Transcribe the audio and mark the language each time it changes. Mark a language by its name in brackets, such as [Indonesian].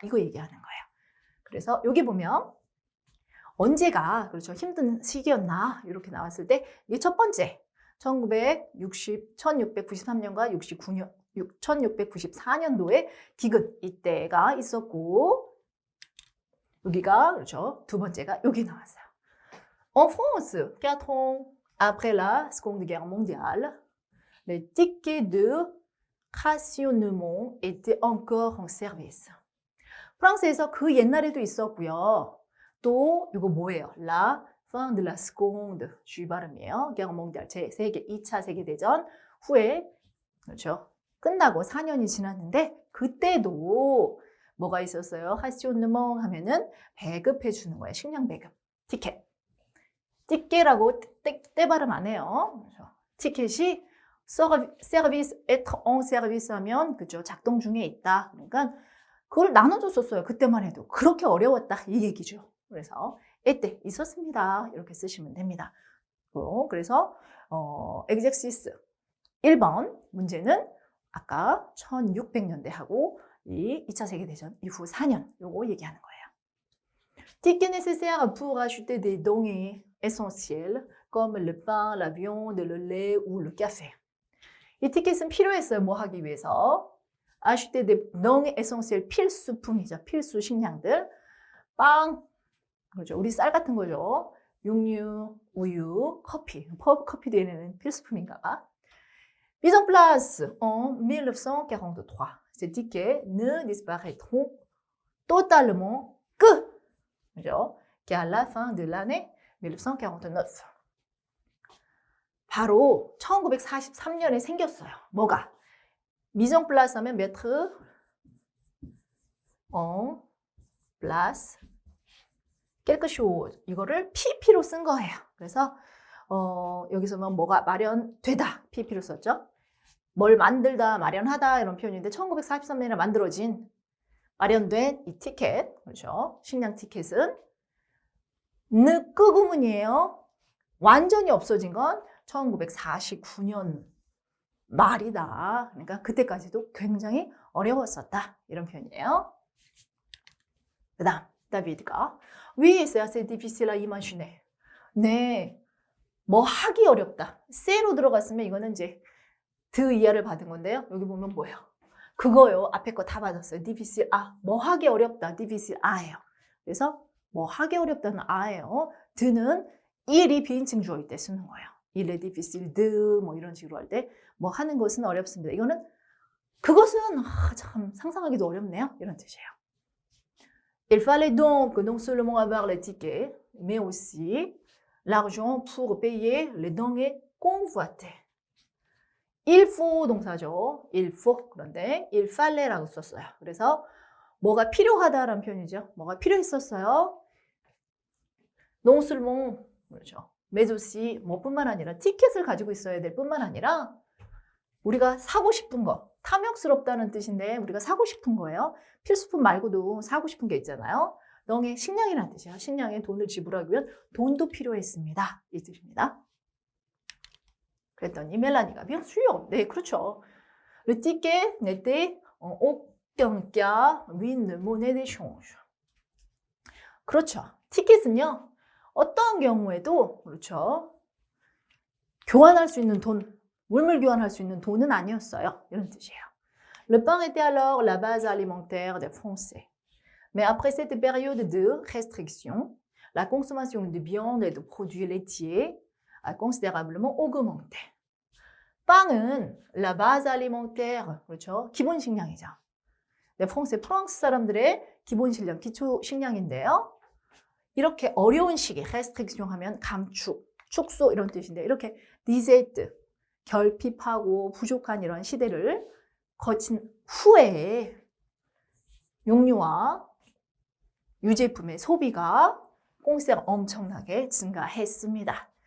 [Korean] 이거 얘기하는 거예요. 그래서 여기 보면 언제가 그렇죠 힘든 시기였나 이렇게 나왔을 때 이게 첫 번째 1693년과 1694년도에 기근 이때가 있었고 여기가 그렇죠 두 번째가 여기 나왔어요. [French] En France, 4 ans après la Seconde Guerre mondiale, les tickets de rationnement étaient encore en service. [Korean] 프랑스에서 그 옛날에도 있었고요. 또 이거 뭐예요? [French] La fin de la Seconde [Korean] 주 발음이에요. [French] Guerre mondiale [Korean] 제 2차 세계대전 후에 그렇죠. 끝나고 4년이 지났는데 그때도 뭐가 있었어요? rationnement 하면은 배급해 주는 거예요. 식량 배급. 티켓. 티켓라고 때 발음 안 해요. 그렇죠. 티켓이 서비스, [French] être en service [Korean] 하면 그죠 작동 중에 있다. 그러니까 그걸 나눠줬었어요. 그때만 해도 그렇게 어려웠다 이 얘기죠. 그래서 이때 있었습니다. 이렇게 쓰시면 됩니다. 그래서 exercice 1번 문제는 아까 1600년대하고 이 2차 세계대전 이후 4년 요거 얘기하는 거예요. [French] Ticket nécessaire pour acheter des denrées essentielles comme le pain, la viande, le lait ou le café. [Korean] 이 티켓은 필요했어요. 뭐 하기 위해서? [French] acheter des denrées essentielles [Korean] 필수품이죠. 필수 식량들. 빵, 그렇죠. 우리 쌀 같은 거죠. 육류, 우유, 커피. 커피도 얘네는 필수품인가 봐. [French] Mise en place en 1943. Ces tickets ne disparaîtront totalement que 그죠? qu'à la fin de l'année 1949. [Korean] 바로 1943년에 생겼어요. 뭐가? [French] mise en place [Korean] 하면 [French] mettre en place quelque chose. [Korean] 이거를 PP로 쓴 거예요. 그래서 여기서는 뭐가 마련되다. PP로 썼죠. 뭘 만들다, 마련하다 이런 표현인데 1943년에 만들어진 마련된 이 티켓, 그렇죠? 식량 티켓은 느 구문이에요. 완전히 없어진 건 1949년 말이다. 그러니까 그때까지도 굉장히 어려웠었다. 이런 표현이에요. 그 다음, 다비드가 [French] Oui, c'est assez difficile à imaginer. [Korean] 네, 뭐 하기 어렵다. 쎄로 들어갔으면 이거는 이제 드 이하를 받은 건데요. 여기 보면 뭐예요? 그거요. 앞에 거 다 받았어요. difficile 아, 뭐 하기 어렵다. difficile 아예요. 그래서 뭐 하기 어렵다는 아예요. 드는 일이 비인칭 주어일 때 쓰는 거예요. [French] il est difficile de [Korean] 뭐 이런 식으로 할 때 뭐 하는 것은 어렵습니다. 이거는 그것은 참 상상하기도 어렵네요. 이런 뜻이에요. [French] Il fallait donc non seulement avoir les tickets, mais aussi l'argent pour payer les denrées convoitées. Il faut [Korean] 동사죠. [French] il faut. [Korean] 그런데 il fallait라고 썼어요. 그래서 뭐가 필요하다라는 표현이죠. 뭐가 필요했었어요. [French] non seulement [Korean] 그렇죠. [French] mais aussi [Korean] 뭐뿐만 아니라 티켓을 가지고 있어야 될 뿐만 아니라 우리가 사고 싶은 거, 탐욕스럽다는 뜻인데 우리가 사고 싶은 거예요. 필수품 말고도 사고 싶은 게 있잖아요. 덩의 식량이라는 뜻이야. 식량에 돈을 지불하기 위한 돈도 필요했습니다. 이 뜻입니다. 그랬더니 멜라니가 [French] bien sûr, [Korean] 네 그렇죠. [French] Le ticket n'était en aucun cas une monnaie d'échange. [Korean] 그렇죠. 티켓은요. 어떤 경우에도 그렇죠. 교환할 수 있는 돈, 물물 교환할 수 있는 돈은 아니었어요. 이런 뜻이에요. [French] Le pain était alors la base alimentaire des Français. Mais après cette période de restriction, la consommation de viande et de produits laitiers a considérablement augmenté. [Korean] 빵은 [French] la base alimentaire, [Korean] 그렇죠? 기본 식량이죠. 네, 프랑스 사람들의 기본 식량, 기초 식량인데요. 이렇게 어려운 시기, restriction 하면 감축, 축소 이런 뜻인데 이렇게 disette, 결핍하고 부족한 이런 시대를 거친 후에 육류와 유제품의 소비가 꽁세가 엄청나게 증가했습니다.